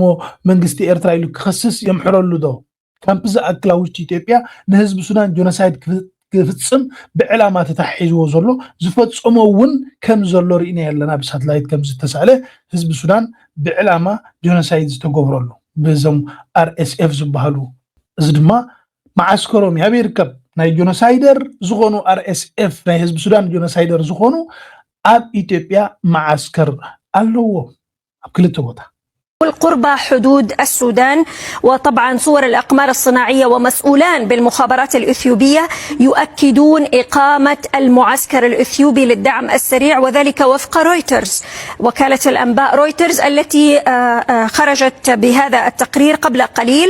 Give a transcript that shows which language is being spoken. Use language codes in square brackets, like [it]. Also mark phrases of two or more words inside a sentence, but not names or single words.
[ti] መንግስቲ ኤርትራ ኢሉ ክኸስስ የምሕረሉ ዶ ካምፕ ዝኣክላ ውሽጢ ኢትዮጵያ ንህዝቢ ሱዳን ጆኖሳይድ ክፍጽም ብዕላማ ተታሒዝዎ ዘሎ ዝፈጽሞ ውን ከም ዘሎ ርኢና ያለና ብሳተላይት ከም ዝተሳለ ህዝቢ ሱዳን ብዕላማ ጆኖሳይድ ዝተገብረሉ በዞም RSF ዝበሃሉ እዚ ድማ ማዓስከሮም ያበይርከብ ናይ ጆኖሳይደር ዝኾኑ RSF ናይ ህዝቢ ሱዳን ጆኖሳይደር ዝኾኑ ኣብ ኢትዮጵያ ማዓስከር ኣለዎ ኣብ ክልተ ቦታ [ar] والقربى حدود السودان وطبعا صور الأقمار الصناعية ومسؤولان بالمخابرات الإثيوبية يؤكدون إقامة المعسكر الإثيوبي للدعم السريع وذلك وفق رويترز وكالة الأنباء رويترز التي خرجت بهذا التقرير قبل قليل.